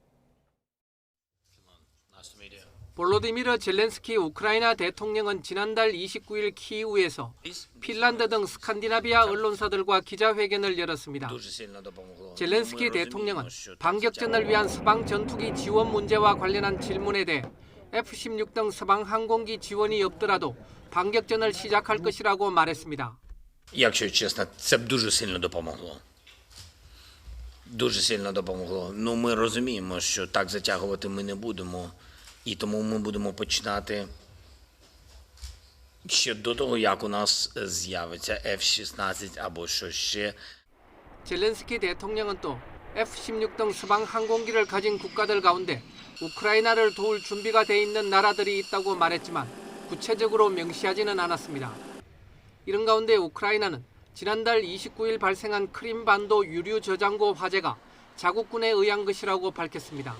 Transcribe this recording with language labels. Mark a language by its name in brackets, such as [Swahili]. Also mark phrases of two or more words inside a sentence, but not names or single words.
[Korean] 볼로디미르 젤렌스키 우크라이나 대통령은 지난달 29일 키이우에서 핀란드 등 스칸디나비아 언론사들과 기자회견을 열었습니다. 젤렌스키 대통령은 반격전을 위한 서방 전투기 지원 문제와 관련한 질문에 대해 F-16 등 서방 항공기 지원이 없더라도 반격전을 시작할 것이라고 말했습니다. [Ukrainian] Якщо чесно, це б дуже сильно допомогло. Дуже сильно допомогло. Ну, ми розуміємо, що так затягувати ми не будемо. І тому ми будемо починати ще до того, як у нас з'явиться F-16 або що ще. [Korean] 젤렌스키 대통령은 또 F-16 등 서방 항공기를 가진 국가들 가운데 우크라이나를 도울 준비가 돼 있는 나라들이 있다고 말했지만 구체적으로 명시하지는 않았습니다. 이런 가운데 우크라이나는 지난달 29일 발생한 크림반도 유류 저장고 화재가 자국군에 의한 것이라고 밝혔습니다.